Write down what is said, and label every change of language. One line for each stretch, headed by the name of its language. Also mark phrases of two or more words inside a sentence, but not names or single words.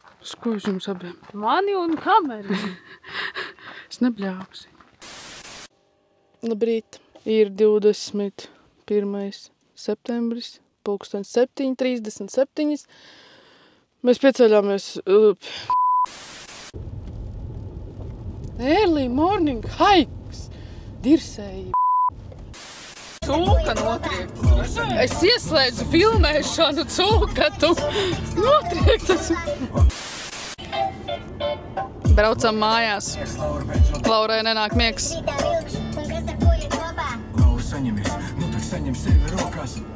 Latvian: Uz ko jūs jums abiem? Mani un kameru. Es nebļāvusi. Labrīt. Ir 21. septembris, 7:37. Mēs pieceļāmies...
English: Early morning hikes.
Latvian: Dirsēji. Cūka notriektas. Es ieslēdzu filmēšanu, cūka, tu notriektas. Braucam mājās. Laurai nenāk miegs. Laura saņemies, nu tad saņem sevi rokās.